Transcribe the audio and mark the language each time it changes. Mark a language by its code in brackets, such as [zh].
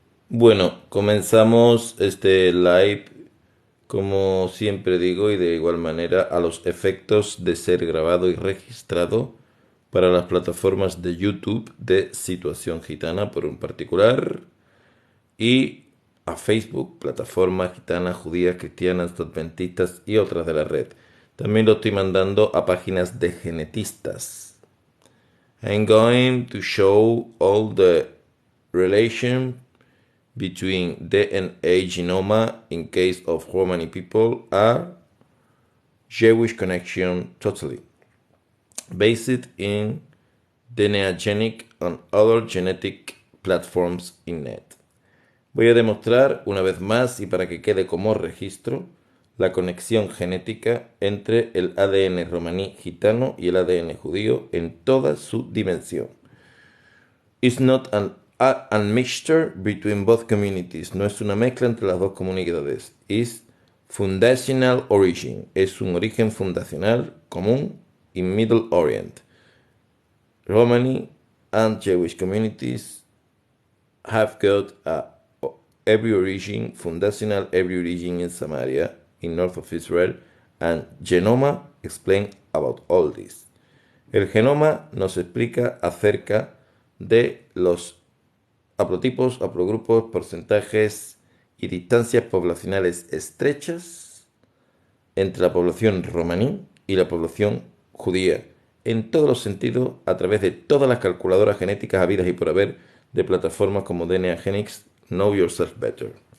[es] Bueno, comenzamos este live, como siempre digo, y de igual manera a los efectos de ser grabado y registrado para las plataformas de YouTube de Situación Gitana por un particular y a Facebook, plataformas gitanas, judías, cristianas, adventistas y otras de la red. También lo estoy mandando a páginas de genetistas. [en] I'm going to show all the relation between DNA genoma in case of Romani people are Jewish connection totally, based in DNA Genic and other genetic platforms in net. [es] Voy a demostrar una vez más y para que quede como registro la conexión genética entre el ADN romaní gitano y el ADN judío en toda su dimensión. [en] It's not a mixture between both communities. [es] No es una mezcla entre las dos comunidades. [en] Is fundational origin. [es] Es un origen fundacional común [en] in Middle Orient. Romani and Jewish communities have got every origin, fundational every origin in Samaria, in north of Israel, and Genoma explain about all this. [es] El genoma nos explica acerca de los haplotipos, haplogrupos, porcentajes y distancias poblacionales estrechas entre la población romaní y la población judía, en todos los sentidos, a través de todas las calculadoras genéticas habidas y por haber de plataformas como DNA Genix, Know Yourself Better.